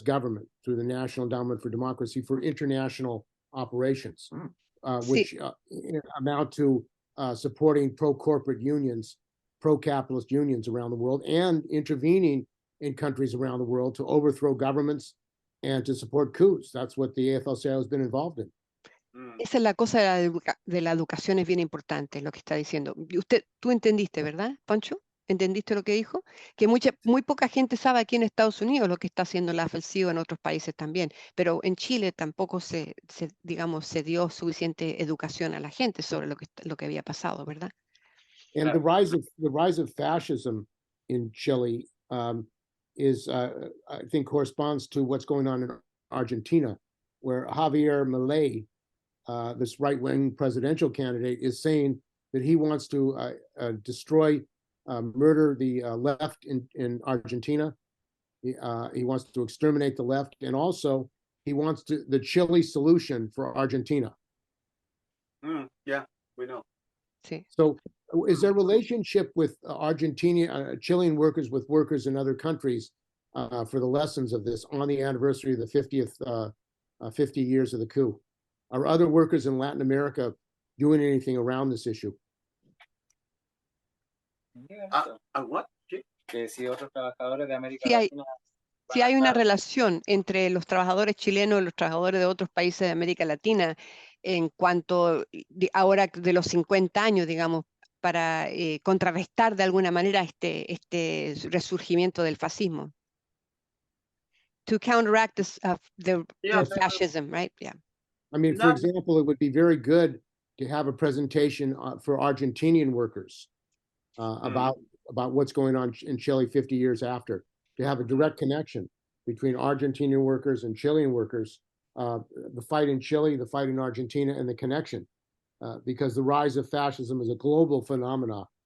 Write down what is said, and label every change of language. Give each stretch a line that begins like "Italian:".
Spanish: government through the National Endowment for Democracy for international operations, which amount to supporting pro-corporate unions, pro-capitalist unions around the world, and intervening in countries around the world to overthrow governments and to support coups. That's what the AFL-CIO has been involved in. Esa es la cosa de la educación, es bien importante lo que está diciendo. Tú entendiste, ¿verdad, Poncho? ¿Entendiste lo que dijo? Que muy poca gente sabe aquí en Estados Unidos lo que está haciendo la AFL-CIO, en otros países también, pero en Chile tampoco se dio suficiente educación a la gente sobre lo que había pasado, ¿verdad?
English: And the rise of fascism in Chile is, I think, corresponds to what's going on in Argentina, where Javier Milei, this right-wing presidential candidate, is saying that he wants to destroy, murder the left in Argentina. He wants to exterminate the left, and also he wants the Chile solution for Argentina. Yeah, we know.
Spanish: Sí.
English: So is there a relationship with Chilean workers with workers in other countries for the lessons of this on the anniversary of the 50 years of the coup? Are other workers in Latin America doing anything around this issue? What?
Spanish: Que si otros trabajadores de América Latina. Sí hay una relación entre los trabajadores chilenos y los trabajadores de otros países de América Latina en cuanto ahora de los 50 años, digamos, para contrarrestar de alguna manera este resurgimiento del fascismo.
English: To counteract the fascism, right? Yeah. I mean, for example, it would be very good to have a presentation for Argentinian workers about what's going on in Chile 50 years after, to have a direct connection between Argentinian workers and Chilean workers, the fight in Chile, the fight in Argentina, and the connection, because the rise of fascism is a global phenomenon.